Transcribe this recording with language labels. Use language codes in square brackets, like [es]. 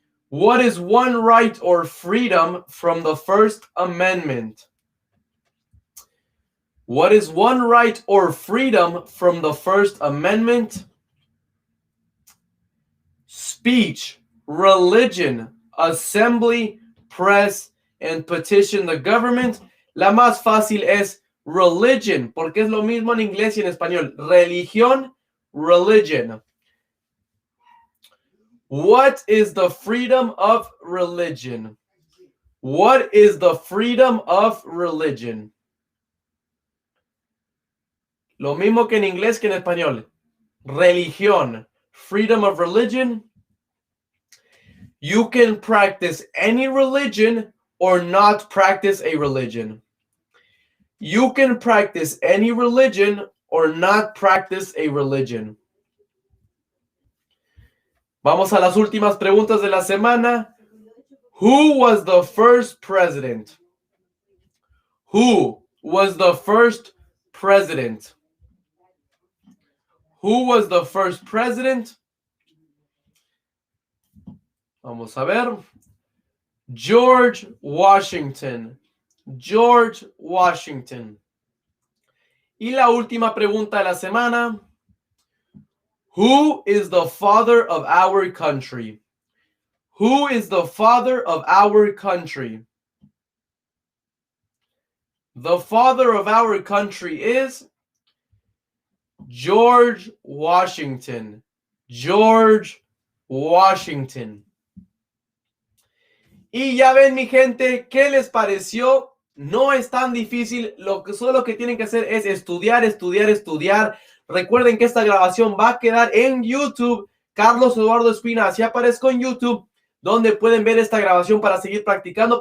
[en] What is one right or freedom from the First Amendment? What is one right or freedom from the First Amendment? Speech, religion, assembly, press, and petition the government. [es] La más fácil es religion, porque es lo mismo en inglés y en español. Religión, religion. [en] What is the freedom of religion? What is the freedom of religion? [es] Lo mismo que en inglés que en español. [en] Religión. Freedom of religion. You can practice any religion or not practice a religion. You can practice any religion or not practice a religion. [es] Vamos a las últimas preguntas de la semana. [en] Who was the first president? Who was the first president? Who was the first president? [es] Vamos a ver. George Washington. [en] George Washington. [es] Y la última pregunta de la semana. [en] Who is the father of our country? Who is the father of our country? The father of our country is George Washington. George Washington. [es] Y ya ven, mi gente, ¿qué les pareció? No es tan difícil. Solo lo que tienen que hacer es estudiar, estudiar, estudiar. Recuerden que esta grabación va a quedar en YouTube. Carlos Eduardo Espina, así aparezco en YouTube, donde pueden ver esta grabación para seguir practicando.